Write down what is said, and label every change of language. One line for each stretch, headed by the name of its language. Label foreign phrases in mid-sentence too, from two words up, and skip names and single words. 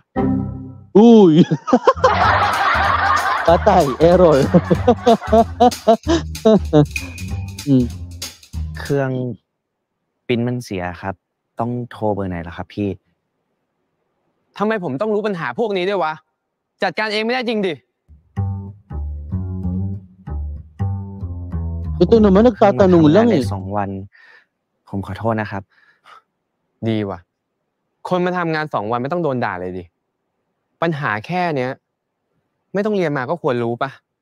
Filipino: อุ้ย patay error
Thai: เครื่องปริ้นมันเสียครับต้องโทรเบอร์ไหนล่ะครับพี่ ทำไมผมต้องรู้ปัญหาพวกนี้ด้วยวะจัดการเองไม่ได้จริงดิ
Filipino: Ito naman nagtatanong lang eh
Thai: 2 วันผมขอโทษนะครับ ดีว่ะคนมาทำงาน2 วันไม่ต้องโดนด่าเลยดิปัญหาแค่เนี้ยไม่ต้องเรียนมาก็ควรรู้ปะ